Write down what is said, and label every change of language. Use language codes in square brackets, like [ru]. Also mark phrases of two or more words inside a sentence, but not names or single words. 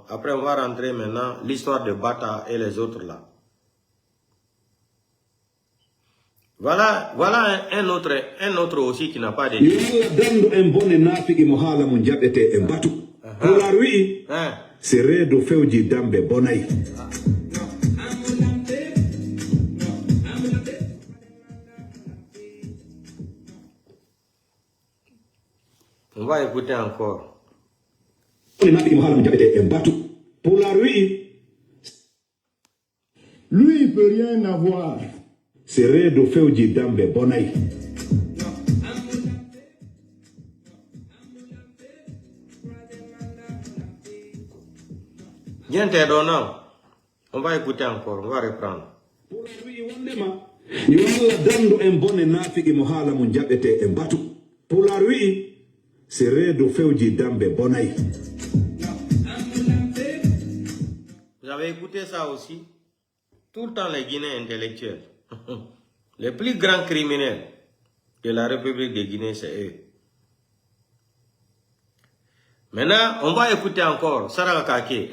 [fr] Après, on va rentrer maintenant l'histoire de Bata et les autres là. Voilà un autre aussi qui n'a pas de... [ff] C'est do fewji dambe bonay. [fr] On va écouter encore. Pour la lui, il peut rien avoir. [ff] C'est do fewji dambe bonay. [fr] On va écouter encore, on va reprendre. Pour la lui, c'est [ff] do fewji dambe bonay. [fr] Vous avez écouté ça aussi? Tout le temps les Guinéens intellectuels. Les plus grands criminels de la République de Guinée, c'est eux. Maintenant, on va écouter encore Sarah Kake.